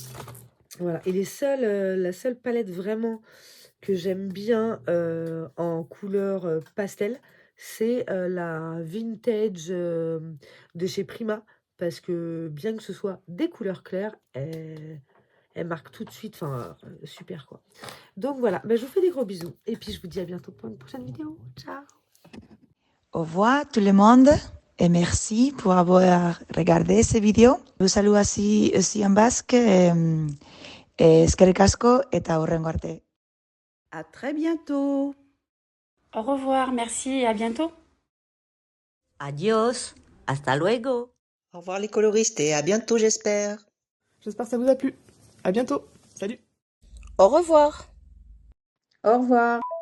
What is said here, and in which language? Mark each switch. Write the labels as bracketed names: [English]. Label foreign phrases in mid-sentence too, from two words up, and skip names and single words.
[French] Et la seule palette vraiment que j'aime bien en couleur pastel, c'est la vintage de chez Prima, parce que bien que ce soit des couleurs claires, elle marque tout de suite, enfin super quoi. Donc voilà, je vous fais des gros bisous et puis je vous dis à bientôt pour une prochaine vidéo. Ciao. Au revoir tout le monde et merci pour avoir regardé cette vidéo. Je vous salue aussi en basque. [Basque] Eskerrik asko eta hurrengo arte. [French] À très bientôt. Au revoir, merci et à bientôt. [Spanish] Adiós, hasta luego. [French] Au revoir les coloristes et à bientôt j'espère. J'espère que ça vous a plu. À bientôt. Salut. Au revoir. Au revoir.